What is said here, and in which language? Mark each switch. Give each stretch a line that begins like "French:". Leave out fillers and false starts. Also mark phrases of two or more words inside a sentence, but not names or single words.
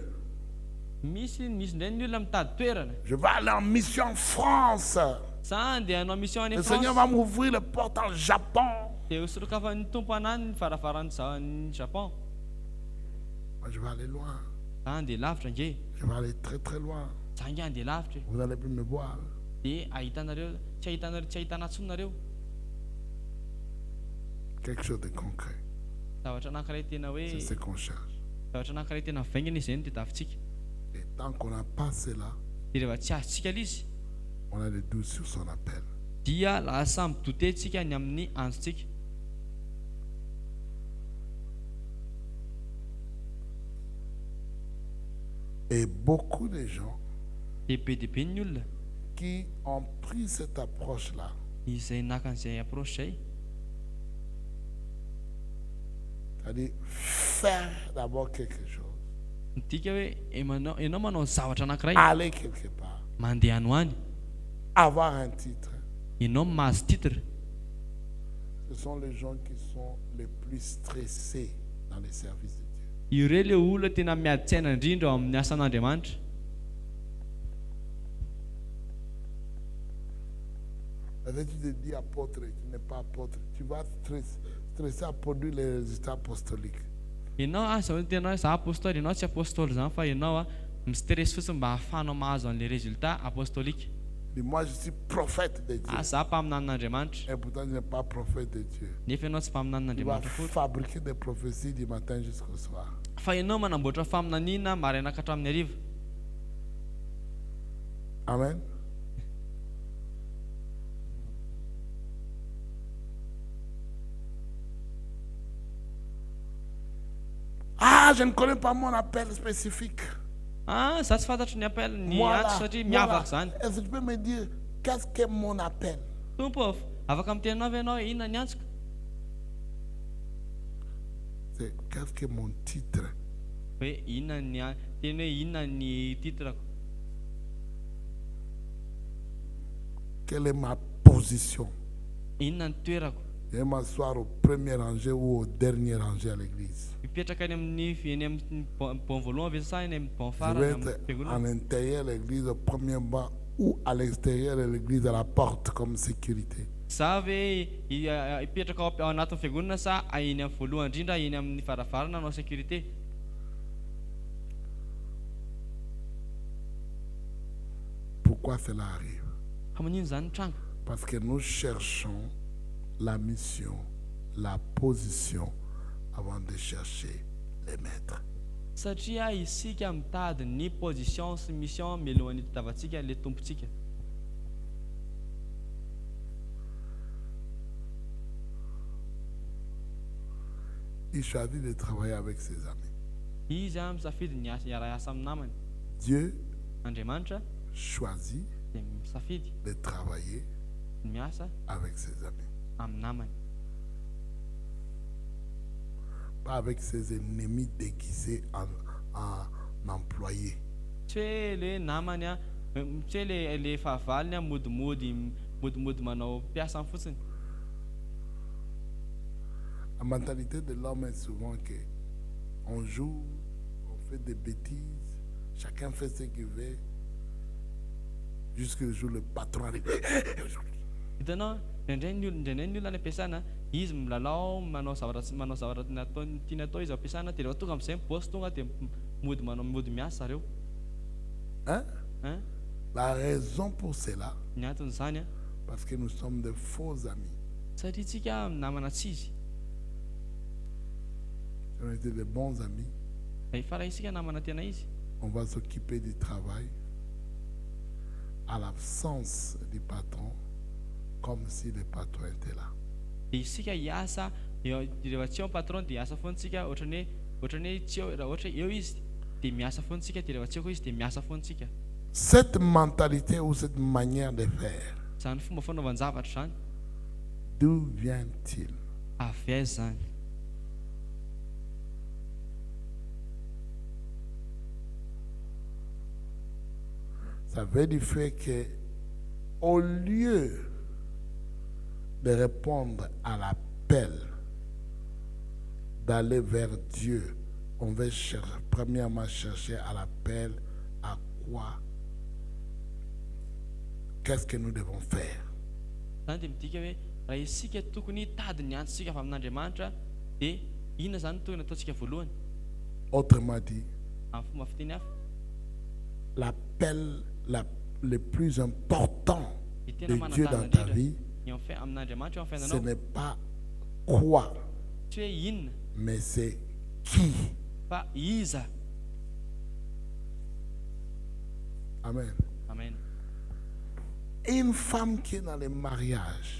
Malagasy: Misy indray ny olona mitady toerana.
French: Je vais aller en mission en France.
Malagasy: Za andeha hanao mission any
French: Le Seigneur va
Malagasy: France.
French: m'ouvrir les portes en Japon.
Malagasy: Dia hosorokafan'ny tompo anany ny varavaran'ny Japon.
French: Moi, je vais aller loin.
Malagasy: Za andeha lavitra nge.
French: Je vais aller très très loin.
Malagasy: Za nge andeha lavitra.
French: Vous n'allez plus me voir.
Malagasy: Dia ahitanareo tsy ahitana intsony nareo.
French: Quelque chose de concret.
Malagasy: Zavatra anankiray tena hoe
French: C'est ce qu'on cherche.
Malagasy: zavatra anankiray tena vaingana izy no tadiavintsika.
French: Et tant qu'on n'a pas cela,
Malagasy: Dia rehefa tsy azontsika izy
French: on a des doutes sur son appel.
Malagasy: dia lasa midotentsika ny amin'ny anjontsika.
French: Et beaucoup de gens
Malagasy: Dia be dia be ny olona
French: qui ont pris cette approche-là,
Malagasy: izay naka an'izay approche zay,
French: c'est-à-dire faire d'abord quelque chose,
Malagasy: midika hoe ianao manao zavatra anankiray,
French: aller quelque part,
Malagasy: mandeha any ho any,
French: avoir un titre.
Malagasy: ianao mahazo titre.
French: Ce sont les gens qui sont les plus stressés dans les services de Dieu.
Malagasy: Ireo le olona tena miadi-tsaina indrindra ao amin'ny asan'Andriamanitra.
French: Parce que tu te dis apôtre et tu n'es pas apôtre, tu vas stresser à produire les résultats apostoliques.
Malagasy: Ianao zao tena za apôstoly, ianao tsy apôstoly zany fa ianao mistress fotsiny mba hahafahanao mahazo an'
French: le résultat apostolique. Et moi, je suis prophète de Dieu.
Malagasy: Za mpaminanin'Andriamanitra,
French: Et pourtant, je n'ai pas prophète de Dieu.
Malagasy: nefa ianao tsy
French: Tu vas
Malagasy: mpaminanin'Andriamanitra fotsiny.
French: fabriquer des prophéties du matin jusqu'au soir.
Malagasy: Fa ianao manamboatra faminaniana maraina ka hatramin'ny hariva. Amen.
French: Ah, je ne connais pas mon appel spécifique.
Malagasy: Za tsy fantatro ny appel ny
French: Moi,
Malagasy: antso
French: là,
Malagasy: satria
French: moi,
Malagasy: miavaka
French: là,
Malagasy: zany.
French: est-ce que tu peux me dire qu'est-ce qu'est mon appel?
Malagasy: Tompo, afaka mitenanao ve ianao inona ny antsoko?
French: C'est qu'est-ce qu'est mon titre?
Malagasy: Hoe inona ny teny hoe inona ny titrako?
French: Quelle est ma position?
Malagasy: Inona ny toerako?
French: Je vais m'asseoir au premier rangé ou au dernier rangé à l'église.
Malagasy: Mipetraka eny amin'ny bon voalohany ve sa eny amin'ny bon
French: Je
Malagasy: farany
French: vais
Malagasy: amin'ny
French: être
Malagasy: fiangonana?
French: à l'intérieur de l'église au premier banc ou à l'extérieur de l'église à la porte comme sécurité.
Malagasy: Za ve hipetraka ao anatin'ny fiangonana sa eny amin'ny voalohany indrindra eny amin'ny varavarana anao sécurité?
French: Pourquoi cela arrive?
Malagasy: Fa maninona zany ny tranga?
French: Parce que nous cherchons la mission, la position avant de chercher les maîtres.
Malagasy: Satria isika mitady ny position sy mission mialohan'ny tadavantsika le tompontsika.
French: Il choisit de travailler avec ses amis.
Malagasy: Izy misafidy ny iara-asa amin'ny namany.
French: Dieu
Malagasy: Andriamanitra
French: choisit
Malagasy: dia misafidy
French: de travailler
Malagasy: ny miasa
French: avec ses amis,
Malagasy: amin'ny namany,
French: pas avec ses ennemis déguisés en employés.
Malagasy: tsy hoe le namany tsy hoe le fahavaliny modimody manao mpiasa fotsiny.
French: La mentalité de l'homme est souvent que on joue, on fait des bêtises, chacun fait ce qu'il veut, jusqu'au jour où le patron arrive.
Malagasy: Hitanao indraindray ny olona any ampiasana, izy milalao manao zavatra tiany atao izy ao ampiasana, dia rehefa tonga amin'izay ny boss tonga dia mody miasa zareo.
French: Hein? La raison pour cela,
Malagasy: Ny anton'izany
French: Parce que nous sommes de faux amis.
Malagasy: satria tsika namana tsy izy.
French: Si on était de bons amis,
Malagasy: Fa raha isika namana tena izy,
French: on va s'occuper du travail à l'absence du patron, comme si le patron était là.
Malagasy: dia isika hiasa rehefa tsy eo patron dia hiasa foana tsika ohatrany hoe tsy eo raha ohatra eo izy dia miasa foana tsika, dia rehefa tsy eo koa izy dia miasa foana tsika.
French: Cette mentalité ou cette manière de faire,
Malagasy: Zany fomba fanaovan-javatra zany
French: d'où vient-il?
Malagasy: avy aiza zany?
French: Ça veut du fait que, au lieu de répondre à l'appel d'aller vers Dieu, on va premièrement chercher à l'appel à quoi? Qu'est-ce que nous devons faire?
Malagasy: Zany dia midika hoe raha isika tokony tady ny antsika avy amin'Andriamanitra dia inona zany tokony ataontsika voalohany?
French: Autrement dit,
Malagasy: Amin'ny fomba fiteny hafa,
French: l'appel le plus important
Malagasy: dia
French: de
Malagasy: tena
French: Dieu
Malagasy: manatana
French: dans ta
Malagasy: indrindra
French: vie,
Malagasy: amin'Andriamanitra eo amin'ny
French: ce
Malagasy: fiainanao
French: n'est pas quoi,
Malagasy: tsy hoe inona
French: mais c'est qui.
Malagasy: fa iza. Amen. Amen.
French: Une femme qui est dans le mariage,